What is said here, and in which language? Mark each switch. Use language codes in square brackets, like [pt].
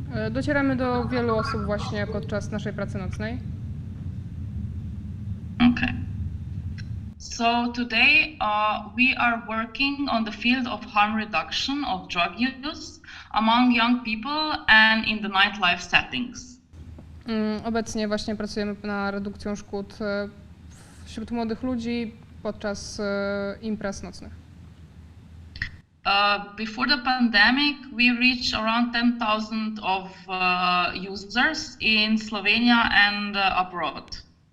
[pl] Docieramy do wielu osób właśnie podczas naszej pracy nocnej. [en] Okay. So today we are working on the field of harm reduction of drug use among young people and in the nightlife settings. [pl] Obecnie właśnie pracujemy nad redukcją szkód wśród młodych ludzi podczas imprez nocnych. [en] Before the pandemic, we reached around 10,000 of users in Slovenia and abroad.